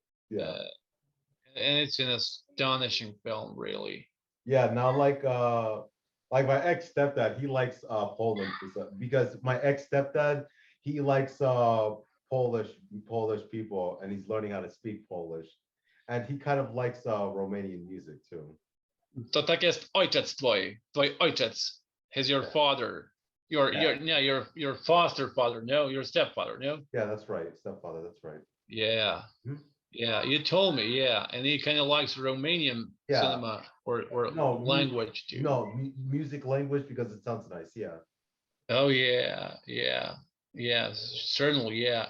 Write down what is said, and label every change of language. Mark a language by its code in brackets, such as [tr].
[en] Yeah, and it's an astonishing film, really. Yeah, now like my ex-stepdad, he likes Poland because my ex-stepdad, he likes Polish people, and he's learning how to speak Polish, and he kind of likes Romanian music too. [pl] To tak jest ojciec twój ojciec. [en] He's your father. Your foster father, no, your stepfather, no? Yeah, that's right, stepfather, that's right. Yeah. Yeah, you told me, yeah, and he kind of likes Romanian cinema or language too. No, music language, because it sounds nice, yeah. Oh yeah, certainly, yeah.